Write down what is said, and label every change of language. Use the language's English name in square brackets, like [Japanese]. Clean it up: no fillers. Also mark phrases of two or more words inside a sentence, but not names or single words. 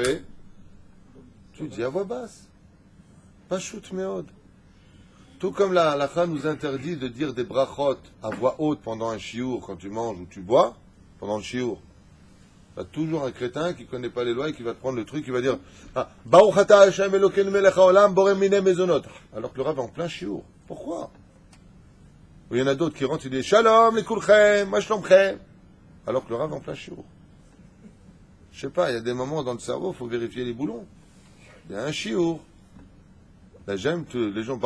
[French] Donc comment on fait? Tu dis à voix basse. Pas [Hebrew] שוט מאוד. [French] Tout comme la halakha nous interdit de dire des brachot à voix haute pendant un chiour, quand tu manges ou tu bois, pendant le chiour. Il y a toujours un crétin qui ne connaît pas les lois et qui va te prendre le truc, qui va dire [Hebrew] ברוך אתה השם אלוקינו מלך העולם בורא מיני מזונות. [French] Alors que le rab est en plein chiour. Pourquoi? Il y en a d'autres qui rentrent et disent [Hebrew] שלום לכולכם מה שלומכם. [French] Alors que le rab est en plein chiour. Je sais pas, il y a des moments dans le cerveau, il faut vérifier les boulons. Il y a un chiour. Là, j'aime que les gens.